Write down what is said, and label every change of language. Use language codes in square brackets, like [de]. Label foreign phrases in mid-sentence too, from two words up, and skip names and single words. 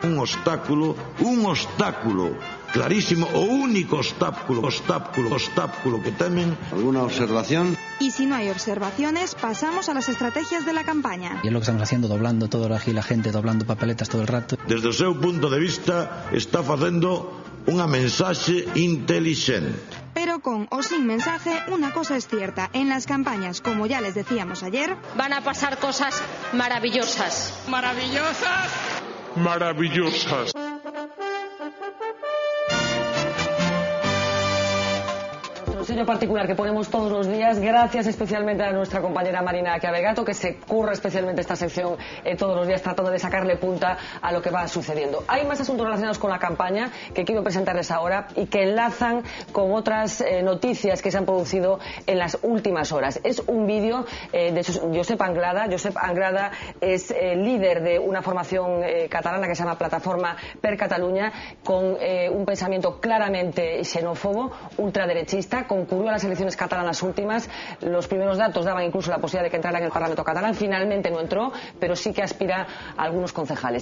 [es] Un obstáculo clarísimo, o único obstáculo que temen. ¿Alguna observación? Y si no hay observaciones, pasamos a las estrategias de la campaña. Y es lo que estamos haciendo, doblando todo aquí la gente, doblando papeletas todo el rato. [gl] Desde o seu punto de vista, está facendo unha mensaxe intelixente. [es] Pero con o sin mensaje, una cosa es cierta. En las campañas, como ya les decíamos ayer, van a pasar cosas maravillosas. ¿Maravillosas? Maravillosas. Sello particular que ponemos todos los días, gracias especialmente a nuestra compañera Marina Chiavegato, que se curra especialmente esta sección todos los días tratando de sacarle punta a lo que va sucediendo. Hay más asuntos relacionados con la campaña que quiero presentarles ahora y que enlazan con otras noticias que se han producido en las últimas horas. Es un vídeo de Josep Anglada. Josep Anglada es líder de una formación catalana que se llama Plataforma per Catalunya, con un pensamiento claramente xenófobo, ultraderechista. Concurrió a las elecciones catalanas últimas. Los primeros datos daban incluso la posibilidad de que entrara en el Parlamento catalán. Finalmente no entró, pero sí que aspira a algunos concejales.